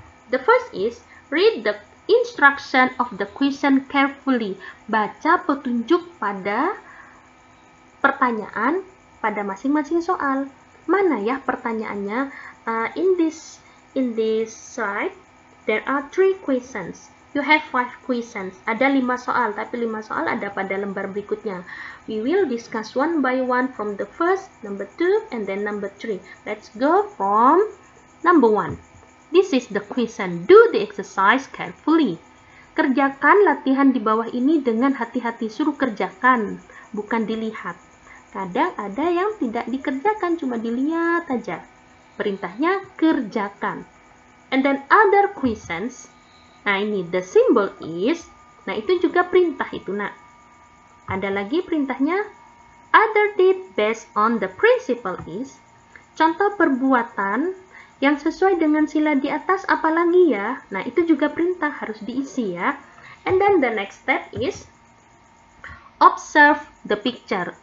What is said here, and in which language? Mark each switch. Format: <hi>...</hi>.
<en>The first is, read the instruction of the question carefully.</en> <id>Baca petunjuk pada pertanyaan pada masing-masing soal. Mana ya pertanyaannya?</id> <en>In this slide, there are 3 questions. You have 5 questions.</en> <id>Ada 5 soal, tapi 5 soal ada pada lembar berikutnya.</id> <en>We will discuss one by one from the first, number 2, and then number 3. Let's go from number 1. This is the question. Do the exercise carefully.</en> <id>Kerjakan latihan di bawah ini dengan hati-hati. Suruh kerjakan, bukan dilihat. Kadang ada yang tidak dikerjakan, cuma dilihat aja. Perintahnya kerjakan.</id> <en>And then other questions.</en> <id>Nah, ini</id> <en>the symbol is.</en> <id>Nah, itu juga perintah itu, nak. Ada lagi perintahnya.</id> <en>Other deed based on the principle is.</en> <id>Contoh perbuatan yang sesuai dengan sila di atas apalagi ya. Nah, itu juga perintah harus diisi ya.</id> <en>And then the next step is observe the picture.</en>